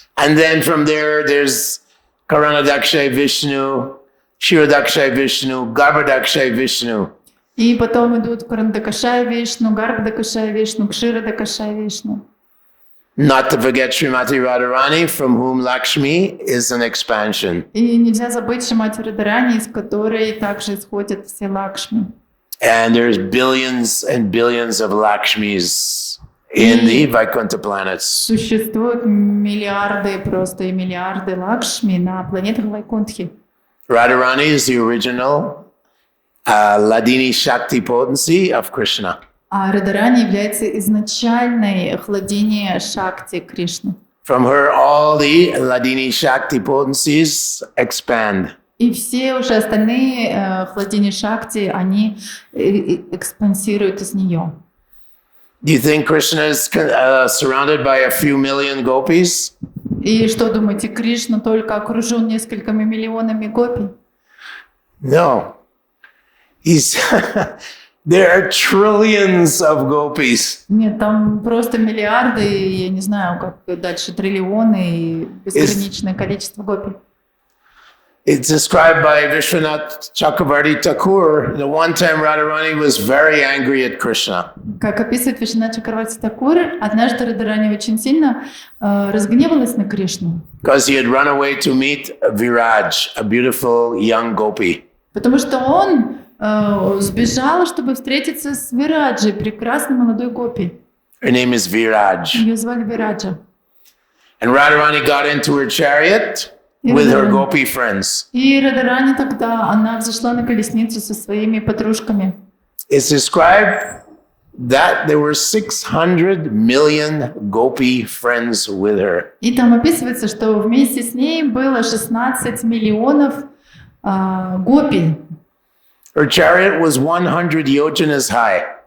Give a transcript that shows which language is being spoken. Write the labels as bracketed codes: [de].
[en] And then from there, there's Karanadakshay Vishnu, Kshirodakshay Vishnu, Garbhadakshay Vishnu. [ru] И потом идут Карандакашай Вишну, Гарбдакашай Вишну, Кширадакашай Вишну. [en] Not to forget Srimati Radharani, from whom Lakshmi is an expansion. [ru] И нельзя забыть Шримати Радхарани, из которой также исходят все Лакшми. [en] And there's billions and billions of Lakshmis in the Vaikuntha planets. [ru] Существуют миллиарды, просто и миллиарды Лакшми на планетах Вайкунтхи. [en] Radharani is the original Ladini Shakti potency of Krishna. [ru] А Радхарани является изначальной хладини Шакти Кришны. [en] From her, all the Ladini Shakti potencies expand. [ru] И все уже остальные хладини Шакти, они экспансируют из нее. [en] Do you think Krishna is surrounded by a few million gopis? [ru] И что думаете, Кришна только окружен несколькими миллионами гопи? [en] No. He's there are trillions of gopis. [ru] Нет, там просто миллиарды, я не знаю, как дальше, триллионы и бесконечное количество гопи. [en] It's described by Vishwanath Chakravarti Thakur that one time Radharani was very angry at Krishna. [ru] Как описывает Вишванат Чакраварти Такур, однажды Радхарани очень сильно разгневалась на Кришну. [en] Because he had run away to meet Viraj, a beautiful young gopi. [ru] Потому что он сбежал, чтобы встретиться с Вираджей, прекрасной молодой гопи. [en] Her name is Viraj. [ru] Ее звали Вираджа. [en] And Radharani got into her chariot with her gopi friends. [ru] И Радарани тогда, она взошла на колесницу со своими подружками. [en] It's described that there were 600 million gopi friends with her. [ru] И там описывается, что вместе с ней было 16 миллионов гопи. [en] Her chariot was 100 yojanas high.